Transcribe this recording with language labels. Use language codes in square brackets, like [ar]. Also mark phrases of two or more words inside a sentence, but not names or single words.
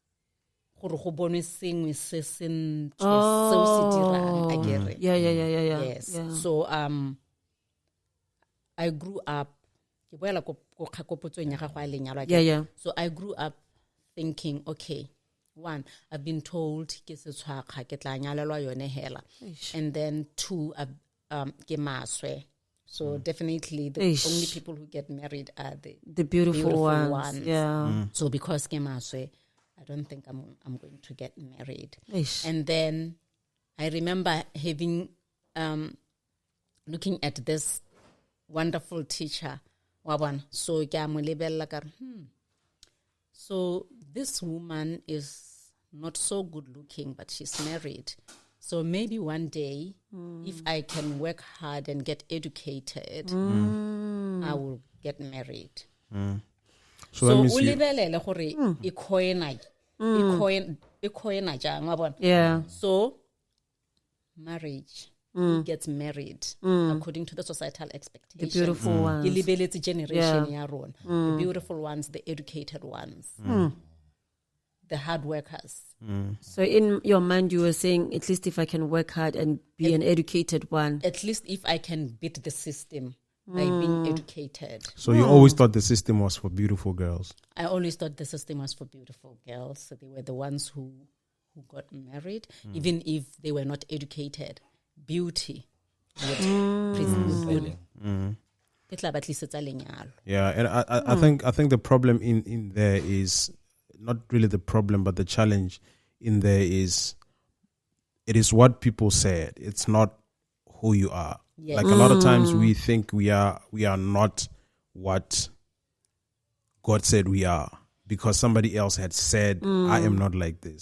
[en] Oh. I get it. Yeah. Yes. Yeah. So I grew up. Yeah. So I grew up thinking, okay, one, I've been told [tn] ke setswakga ke tla nyalelwa yone hela, [en] and then 2, [tn] ke maswe. [en] So definitely the only people who get married are The beautiful ones. Yeah. So because [tn] ke maswe, [en] I don't think I'm going to get married. Eish. And then I remember having looking at this wonderful teacher, Waban. So so this woman is not so good looking, but she's married. So maybe one day, if I can work hard and get educated, I will get married. So that means o you, [tn] lebelele gore e khoena jang wa bona. [en] Yeah. So marriage, who gets married according to the societal The expectations. beautiful [tn] Ke [en] ones. [tn] lebeletse generation ya rona, [en] the beautiful ones, the educated ones, the hard workers. So in your mind, you were saying, at least if I can work hard and be an educated one. At least if I can beat the system by being educated. so you always thought the system was for beautiful girls. I always thought the system was for beautiful girls. So they were the ones who got married, even if they were not educated. Beauty would present. [tn] Ke tla ba tlisetsa lenyalo. [en] Yeah, and I think the problem in there is not really the problem, but the challenge in there is it is what people said. It's not who you are. Yes. Like a lot of times we think we are not what God said we are because somebody else had said I am not like this.